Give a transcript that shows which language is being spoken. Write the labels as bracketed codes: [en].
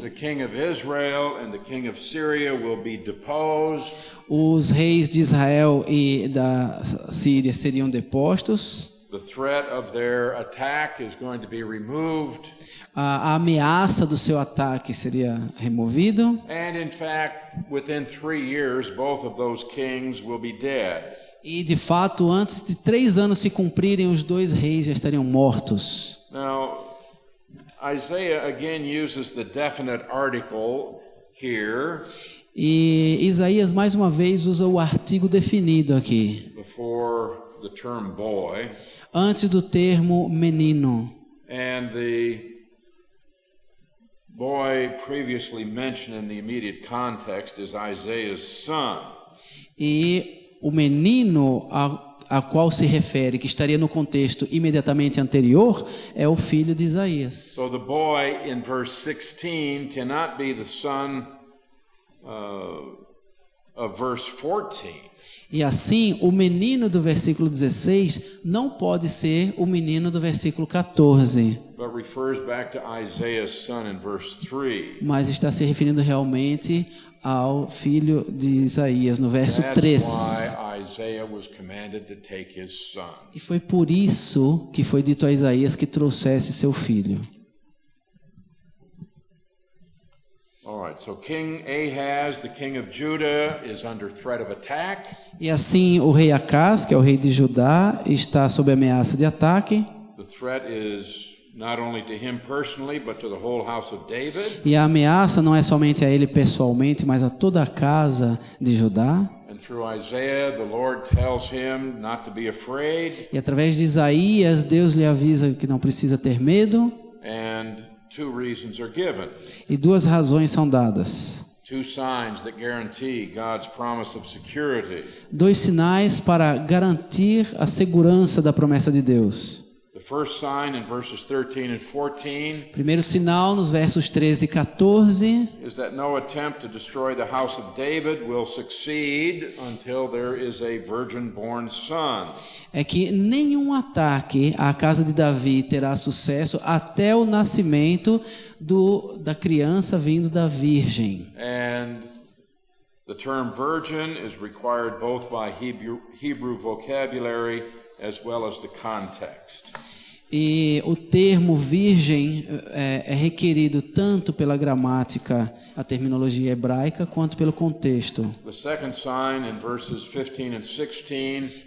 [en] the king of Israel and the king of Syria will be deposed. [pt] os reis de Israel e da Síria seriam depostos, [en] The threat of their attack is going to be removed. [pt] a ameaça do seu ataque seria removido, [en] And in fact, within 3 years, both of those kings will be dead. [pt] e de fato, antes de 3 anos se cumprirem, os 2 reis já estariam mortos. [en] Now, Isaiah again uses the definite article here [pt] E Isaías mais uma vez usa o artigo definido aqui, [en] before the term boy. [pt] antes do termo menino. [en] And the boy previously mentioned in the immediate context is Isaiah's son. [pt] E o menino a qual se refere, que estaria no contexto imediatamente anterior, é o filho de Isaías. [en] So the boy in verse 16 cannot be the son of verse 14. [pt] E assim, o menino do versículo 16 não pode ser o menino do versículo 14, [en] But refers back to Isaiah's son in verse 3. [pt] mas está se referindo realmente ao filho de Isaías, no verso [en] That's [pt] 3. [en] why Isaiah was commanded to take his son. [pt] E foi por isso que foi dito a Isaías que trouxesse seu filho. [en] All right, so King Ahaz, the king of Judah, is under threat of attack. [pt] E assim, o rei Acaz, que é o rei de Judá, está sob ameaça de ataque. [en] The threat is not only to him personally, but to the whole house of David. [pt] E a ameaça não é somente a ele pessoalmente, mas a toda a casa de Judá. [en] And through Isaiah, the Lord tells him not to be afraid. [pt] E através de Isaías, Deus lhe avisa que não precisa ter medo. [en] And 2 reasons are given. [pt] E 2 razões são dadas. [en] 2 signs that guarantee God's promise of security. [pt] 2 sinais para garantir a segurança da promessa de Deus. [en] The first sign in verses 13 and 14 [pt] Primeiro sinal, nos versos 13 e 14, [en] is that no attempt to destroy the house of David will succeed until there is a virgin-born son. [pt] é que nenhum ataque à casa de Davi terá sucesso até o nascimento da criança vindo da virgem. [en] And the term virgin is required both by Hebrew vocabulary as well as the context. [pt] E o termo virgem é requerido tanto pela gramática, a terminologia hebraica, quanto pelo contexto. [en] The second sign in verses 15 and 16